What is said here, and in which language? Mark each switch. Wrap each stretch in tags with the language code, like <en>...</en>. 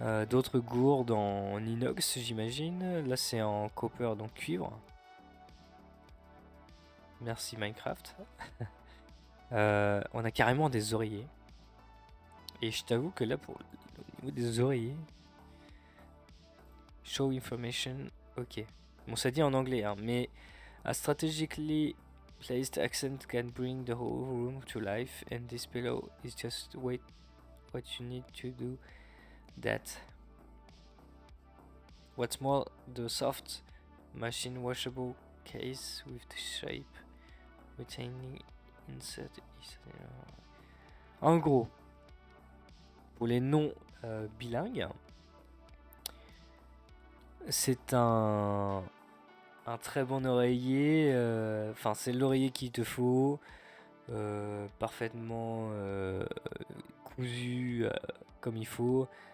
<fr>D'autres gourdes en inox, j'imagine. Là, c'est en copper, donc cuivre. Merci Minecraft. On a carrément des oreillers. Et je t'avoue que là, au niveau des oreillers,</fr> <en>show information, ok.</en> <fr>Bon, ça dit en anglais, hein, mais</fr> <en>a strategically placed accent can bring the whole room to life, and this pillow is just what you need to do that. What's more, the soft, machine washable case with the shape retaining insert is.</en> <fr>En gros, pour les non bilingues, c'est un très bon oreiller. Enfin, c'est l'oreiller qu'il te faut, parfaitement cousu comme il faut.</fr>